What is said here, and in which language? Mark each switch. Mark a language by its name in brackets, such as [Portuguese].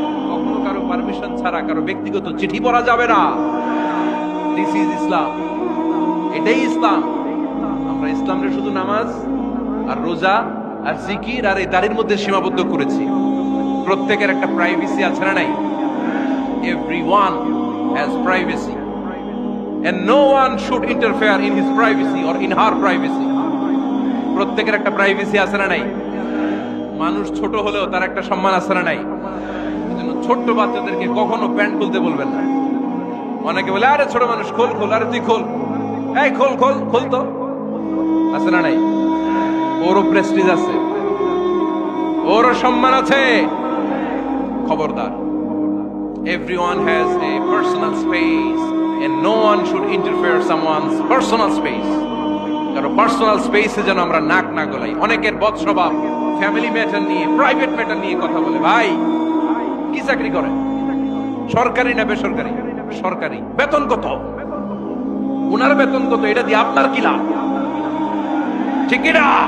[Bangla] কখনো কারো পারমিশন ছাড়া কারো ব্যক্তিগত চিঠি পড়া যাবে না। [English] this is Islam, [Bangla] এটাই ইসলাম। আমরা ইসলামকে শুধু নামাজ আর রোজা আর জিকির আর এই দাড়ির মধ্যে সীমাবদ্ধ করেছি। প্রত্যেকের একটা প্রাইভেসি আছে না নাই? [English] Everyone has privacy and no one should interfere in his privacy or in her privacy. [Bangla] প্রত্যেকের একটা প্রাইভেসি আছে না নাই? মানুষ ছোট হলেও তার একটা সম্মান আছে না নাই? এজন্য ছোট্ট বাচ্চাদেরকে কখনো প্যান্ট খুলতে বলবেন না। অনেকে বলে আরে ছোট মানুষ খোল খোল, আরে তুই খোল, এই খোল খোল খোল, তো আছে না নাই? ওরও প্রেস্টিজ আছে, ওরও সম্মান আছে। [English] খবরদার, everyone has a personal space and no one should interfere someone's personal space. [Bangla] কারো পার্সোনাল স্পেসে যেন আমরা নাক না গলাই। অনেকের বদ স্বভাব ফ্যামিলি ম্যাটার নিয়ে, প্রাইভেট ম্যাটার নিয়ে কথা বলে। ভাই কি চাকরি করে? সরকারি না বেসরকারি? সরকারি। বেতন কত? উনার বেতন কত? এটা দিয়ে আপনার কি লাভ? ঠিক না?